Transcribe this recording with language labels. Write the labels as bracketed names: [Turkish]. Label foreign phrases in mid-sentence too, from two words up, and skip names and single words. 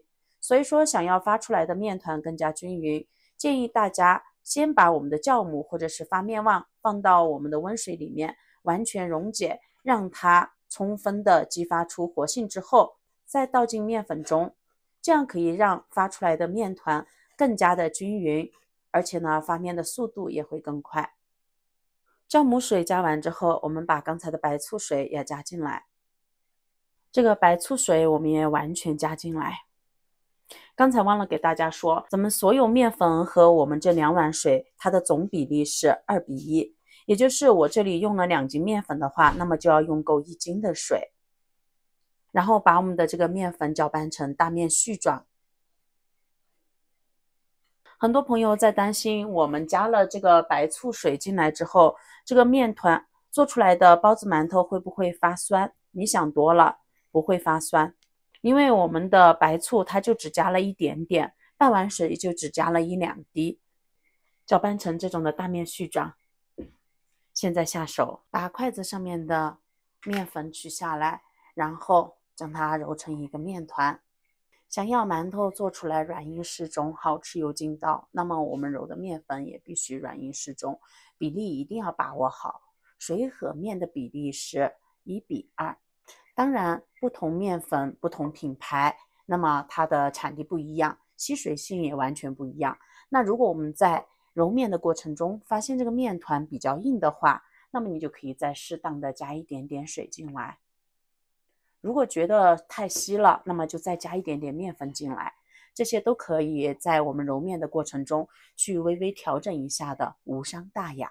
[Chinese] 所以說想要發出來的麵團更加均勻，建議大家先把我們的酵母或者是发面旺放到我們的溫水裡面完全溶解，讓它充分的激發出活性之後，再倒進麵粉中，這樣可以讓發出來的麵團更加的均勻，而且呢发面的速度也會更快。酵母水加完之後，我們把剛才的白醋水也加進來。這個白醋水我們也完全加進來。剛才忘了給大家說，咱們所有麵粉和我們這2碗水，它的總比例是2比1，也就是我這裡用了2斤麵粉的話，那麼就要用夠1斤的水。然後把我們的這個麵粉攪拌成大麵絮狀。很多朋友在擔心我們加了這個白醋水進來之後，這個麵團做出來的包子饅頭會不會發酸？你想多了，不會發酸，因為我們的白醋它就只加了一點點，半碗水就只加了1-2滴，攪拌成這種的大麵絮狀。現在下手，把筷子上面的麵粉取下來，然後將它揉成一個麵團。想要饅頭做出來軟硬適中，好吃有筋道，那麼我們揉的麵粉也必須軟硬適中，比例一定要把握好。水和麵的比例是1比2。當然，不同麵粉、不同品牌，那麼它的產地不一樣，吸水性也完全不一樣。那如果我們在揉麵的過程中發現這個麵團比較硬的話，那麼你就可以再適當的加一點點水進來。如果覺得太稀了，那麼就再加一點點麵粉進來，這些都可以在我們揉麵的過程中去微微調整一下的，無傷大雅。